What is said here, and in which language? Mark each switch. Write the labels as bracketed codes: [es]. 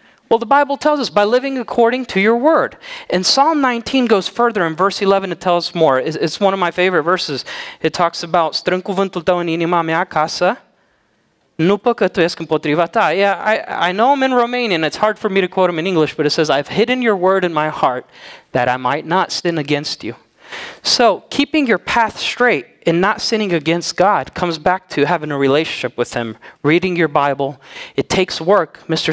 [en] Well, the Bible tells us by living according to your word. And Psalm 19 goes further. In verse 11, it tells us more. It's one of my favorite verses. It talks about, [ro] strâng cuvântul tău în inima mea ca să nu păcătuiesc împotriva ta. [en] Yeah, I know I'm in Romanian. It's hard for me to quote him in English, but it says, I've hidden your word in my heart that I might not sin against you. So keeping your path straight and not sinning against God comes back to having a relationship with him, reading your Bible. It takes work. Mr.